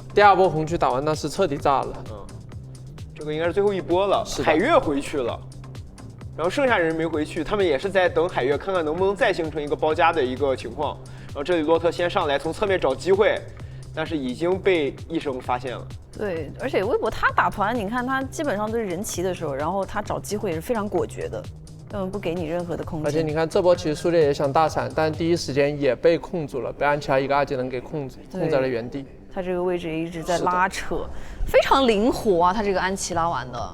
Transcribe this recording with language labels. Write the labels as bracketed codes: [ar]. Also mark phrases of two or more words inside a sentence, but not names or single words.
[zh] 第2波紅區打完，那是徹底炸了。這個應該是最後一波了。海月回去了，然後剩下人沒回去，他們也是在等海月，看看能不能再形成一個包夾的一個情況。然後這裡洛特先上來，從側面找機會，但是已經被一生發現了。對，而且微博他打團，你看他基本上都是人齊的時候，然後他找機會也是非常果決的。根本不給你任何的空間。而且你看這波其實蘇烈也想大閃，但第一時間也被控住了，被安琪拉一個2技能給控在了原地。他這個位置也一直在拉扯，非常靈活啊！他這個安琪拉玩的。